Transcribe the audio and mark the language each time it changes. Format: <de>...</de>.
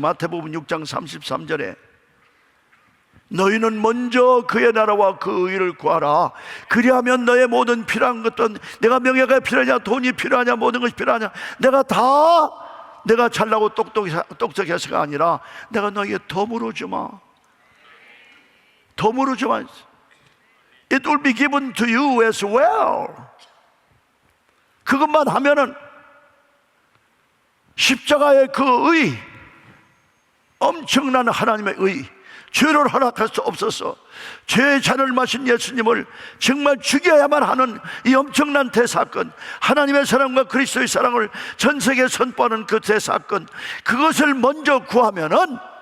<ko>마태복음 6장 33절에 너희는 먼저 그의 나라와 그 의를 구하라. 그리하면 너의 모든 필요한 것도, 내가 명예가 필요하냐, 돈이 필요하냐, 모든 것이 필요하냐, 내가 잘나고 똑똑해서가 아니라 내가 너에게 덤으로 주마. 덤으로 주마.</ko> <en>It will be given to you as well.</en> <ko>그것만 하면은 십자가의 그 의, 엄청난 하나님의 의, 죄를 허락할 수 없어서 죄의 잔을 마신 예수님을 정말 죽여야만 하는 이 엄청난 대사건, 하나님의 사랑과 그리스도의 사랑을 전 세계에 선포하는 그 대사건, 그것을 먼저 구하면은,</ko>